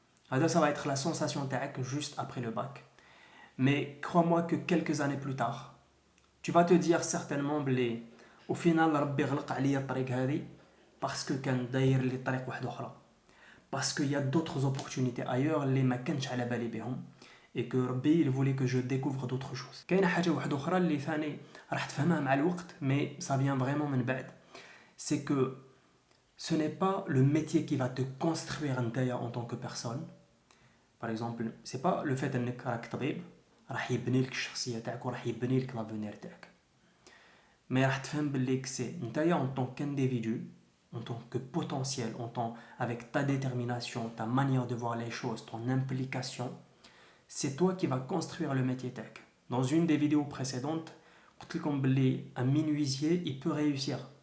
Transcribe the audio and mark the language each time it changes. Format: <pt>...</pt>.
<fr>Ça va être la sensation juste après le bac. Mais crois-moi que quelques années plus tard, tu vas te dire certainement que au final</fr> <ar>ربي غلق عليا الطريق هذه parce que كان داير لي طريق واحد اخرى.</ar> <fr>Parce qu'il y a d'autres opportunités ailleurs</fr> <ar>اللي ما كنتش على بالي بهم.</ar> <fr>Et que Rabbi il voulait que je découvre d'autres choses.</fr> <ar>كاينه حاجه واحده اخرى اللي ثاني راح تفهمها مع الوقت</ar> <fr>mais ça vient vraiment</fr> <ar>من بعد.</ar> <fr>C'est que ce n'est pas le métier qui va te construire en tant que personne. Par exemple, c'est pas le fait</fr> <ar>انك راك طبيب راح يبني لك الشخصيه تاعك وراح يبني لك لافونير تاعك.</ar> <fr>Mais</fr> <ar>راح تفهم باللي</ar> <fr>c'est نتايا en tant qu'individu, en tant que potentiel, avec ta détermination, ta manière de voir les choses, ton implication, c'est toi qui vas construire le métier tech. Dans une des vidéos précédentes, un menuisier, il peut réussir.</fr>